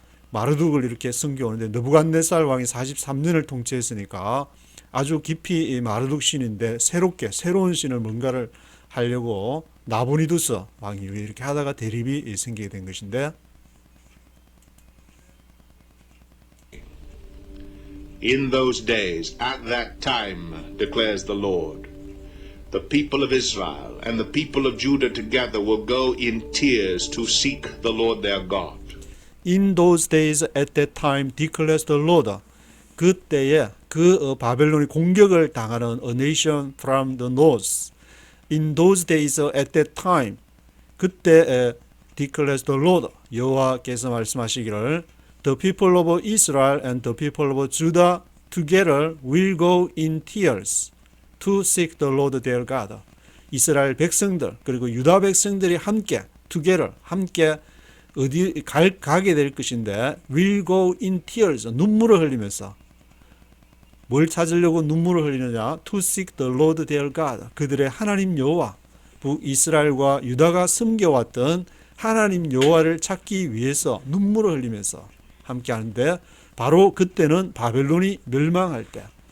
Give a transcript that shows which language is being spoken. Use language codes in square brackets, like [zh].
[ko] 마르둑을 이렇게 섬겨오는데 느부갓네살 왕이 43년을 통치했으니까 아주 깊이 이 마르둑 신인데 새로운 신을 뭔가를 하려고 나보니두스 왕이 이렇게 하다가 대립이 생기게 된 것인데, [en] In those days, at that time, declares the Lord, the people of Israel and the people of Judah together will go in tears to seek the Lord their God. In those days, at that time, declares the Lord. [ko] 그때에 그 바벨론이 공격을 당하는 [en] a nation from the north. In those days, at that time, [ko] 그때 [en] declares the Lord. [ko] 여호와께서 말씀하시기를 [en] The people of Israel and the people of Judah together will go in tears to seek the Lord their God. [ko] 이스라엘 백성들 그리고 유다 백성들이 함께 together 함께 어디 가게 될 것인데 [en] will go in tears, [ko] 눈물을 흘리면서 뭘 찾으려고 눈물을 흘리느냐? [en] To seek the Lord their God, [ko] 그들의 하나님 여호와, 북이스라엘과 유다가 섬겨왔던 하나님 여호와를 찾기 위해서 눈물을 흘리면서 함께 하는데, 바로 그때는 바벨론이 멸망할 때,